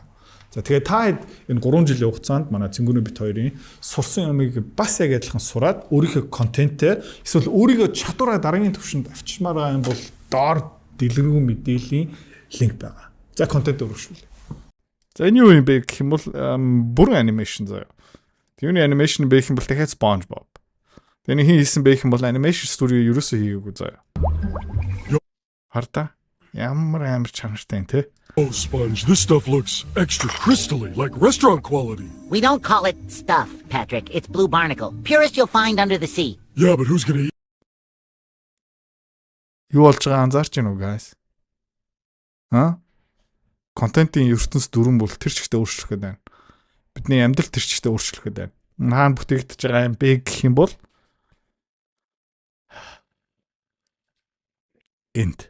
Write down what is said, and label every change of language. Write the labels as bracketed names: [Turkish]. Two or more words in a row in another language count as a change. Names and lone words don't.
[Mongolian] За тэгээ та энэ 3 жилийн хугацаанд манай цэнгүүнээ бит хоёрын сурсан юмыг бас яг адилхан сураад өөрийнхөө контентээр эсвэл өөрийнхөө чадвараа дараагийн төвшөнд авчирмаар байгаа юм бол доор дэлгэрэнгүй мэдээллийн линк байгаа. За контент өргөжүүлээ. За энэ юу юм бэ гэх юм бол бүрэн анимашн заяа. Түүний анимашн бэ гэх юм бол дахиад SpongeBob. Тэний хин хийсэн бэ гэх юм бол анимашн студио ерөөсөө хийгээгүй заяа. Харта ямар амар чанартай энэ те. [English] Oh, Sponge, this stuff looks extra crystally, like restaurant quality. We don't call it stuff, Patrick. It's blue barnacle. Purest you'll find under the sea. Yeah, but who's gonna eat? [Mongolian] Юу болж байгаа анзаарч байна уу guys? Контентын ертөнц дүрэн бол тэр чигтээ өөрчлөх гээд байна. Бидний амьдрал тэр чигтээ өөрчлөх гээд байна. Хаана бүтээгдэж байгаа юм бэ гэх юм бол энд.